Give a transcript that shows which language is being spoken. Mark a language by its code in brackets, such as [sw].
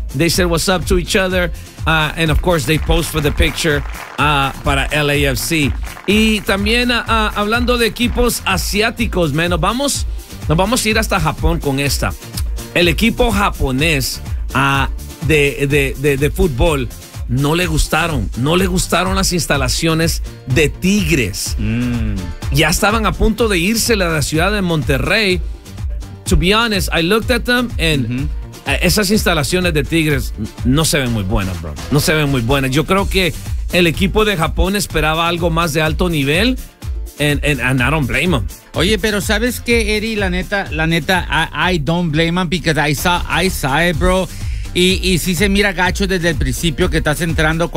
[en] They said what's up to each other. And of course, they posed for the picture [es] para LAFC. Y también hablando de equipos asiáticos, man, nos vamos a ir hasta Japón con esta. El equipo japonés de fútbol no le gustaron las instalaciones de Tigres. Mm. Ya estaban a punto de irse a la ciudad de Monterrey. [en] To be honest, I looked at them and [es] esas instalaciones de Tigres no se ven muy buenas, bro. No se ven muy buenas. Yo creo que el equipo de Japón esperaba algo más de alto nivel [en] and I don't blame them. [es] Oye, pero ¿sabes qué, Eddie? La neta, [en] I don't blame them because I saw it, bro. [es] Y sí se mira gacho desde el principio que estás entrando.